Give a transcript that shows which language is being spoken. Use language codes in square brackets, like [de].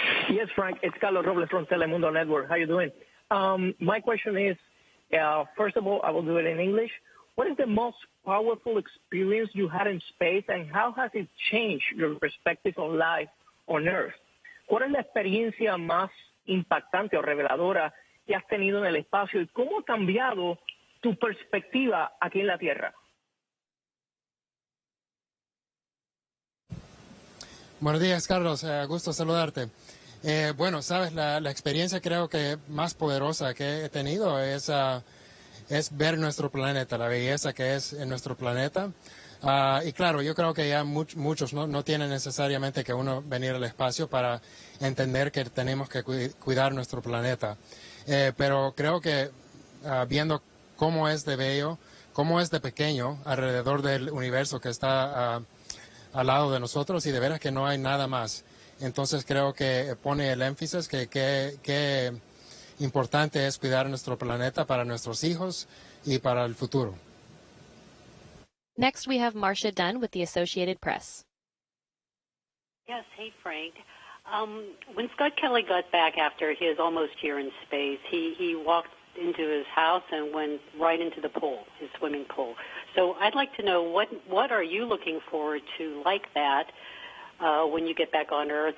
[en] Yes, Frank, it's Carlos Robles from Telemundo Network. How you doing? My question is, first of all, I will do it in English. What is the most powerful experience you had in space, and how has it changed your perspective on life on Earth? [es] ¿Cuál es la experiencia más impactante o reveladora que has tenido en el espacio, y cómo ha cambiado tu perspectiva aquí en la Tierra? Buenos días, Carlos. Gusto saludarte. Bueno, sabes, la experiencia creo que más poderosa que he tenido es ver nuestro planeta, la belleza que es en nuestro planeta. Y claro, yo creo que ya muchos no tienen necesariamente que uno venir al espacio para entender que tenemos que cuidar nuestro planeta. Pero creo que viendo cómo es de bello, cómo es de pequeño alrededor del universo que está al lado de nosotros, y de veras que no hay nada más. Entonces creo que pone el énfasis que importante es cuidar nuestro planeta para nuestros hijos y para el futuro. [en] Next, we have Marcia Dunn with the Associated Press. Yes, hey, Frank. When Scott Kelly got back after his almost year in space, he walked into his house and went right into the pool, his swimming pool. So I'd like to know what are you looking forward to like that when you get back on Earth?